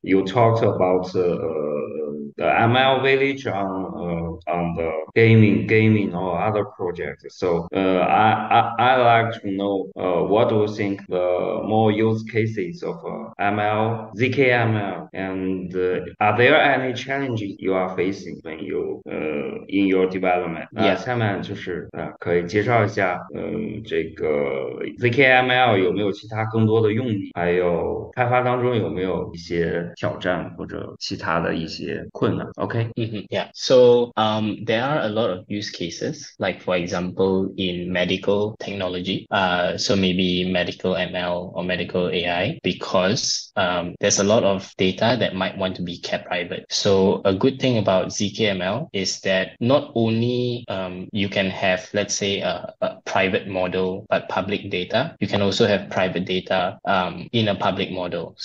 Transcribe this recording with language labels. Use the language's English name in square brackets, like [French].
[English] You talked about the ML Village on the gaming or other projects. So I like to know what do you think the more use cases of ML, ZKML, and are there any challenges you are facing when you in your development? Yeah. [Chinese] 下面就是可以介绍一下这个 ZKML 有没有其他更多的用例，还有开发当中有没有一些挑战或者其他的一些困难 ？OK？ [English] Yeah. So there are a lot of use cases, like for example in medical technology. So maybe medical ML or medical AI, because there's a lot of data that might want to be kept private. So a good thing about ZKML is that not only you can have, let's say, a private model but public data, you can also have private data in a public model.